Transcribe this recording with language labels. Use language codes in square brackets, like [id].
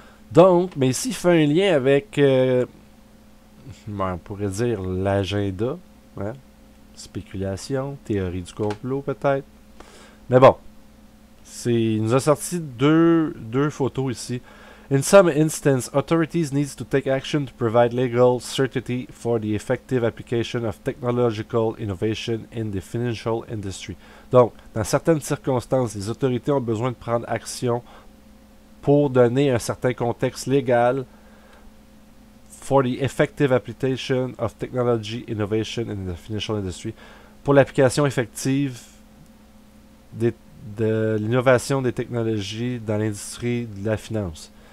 [fr] Donc, mais ici, il fait un lien avec, on pourrait dire, l'agenda. Hein? Spéculation, théorie du complot peut-être. Mais bon, il nous a sorti deux photos ici. [en] In some instances, authorities need to take action to provide legal certainty for the effective application of technological innovation in the financial industry. [fr] Donc, dans certaines circonstances, les autorités ont besoin de prendre action pour donner un certain contexte légal [en] for the effective application of technology innovation in the financial industry, [fr] pour l'application effective de l'innovation des technologies dans l'industrie de la finance.